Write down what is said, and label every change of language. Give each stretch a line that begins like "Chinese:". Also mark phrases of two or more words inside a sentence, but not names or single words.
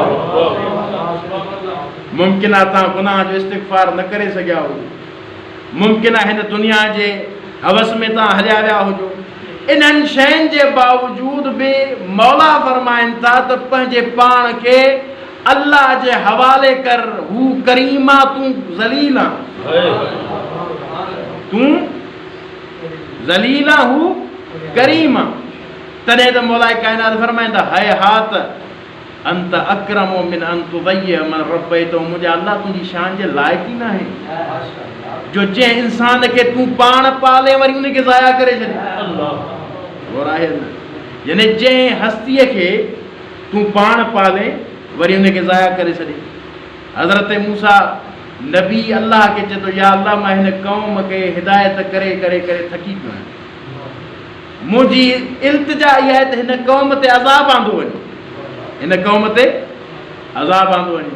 Sindhi: मुमकिन आहे तव्हां गुनाह जो इस्तग़फ़ार न करे सघिया हुजो, मुमकिन आहे हिन दुनिया जे हवस में तव्हां हलिया विया हुजो, इन्हनि शयुनि जे बावजूद बि मौला फरमाइनि था त पंहिंजे पाण खे अल्लाह जे हवाले कर। हू करीमा, तूं ज़लील आहे, तूं ज़लील आहे, हू करीम आहे। तॾहिं त मौला काइनात फरमाईंदा
Arabic: هيهات أنت أكرم من أن تضيع من ربيت,
Sindhi: मुंहिंजा अल्लाह तुंहिंजी शान जे लाइक़ ई न आहे जो जंहिं इंसान खे तूं पाण पाले वरी उनखे ज़ाया करे छॾे। आहे न, यानी जंहिं हस्तीअ खे तूं पाण पाले वरी उनखे ज़ाया करे छॾे। हज़रत मूसा नबी अल्लाह खे चए थो या अल्लाह मां हिन क़ौम खे हिदायत करे करे करे थकी पियो आहियां, मुंहिंजी इल्तिजा इहा आहे त हिन क़ौम ते अज़ाब आंदो वञे, हिन क़ौम ते अज़ाब आंदो वञे।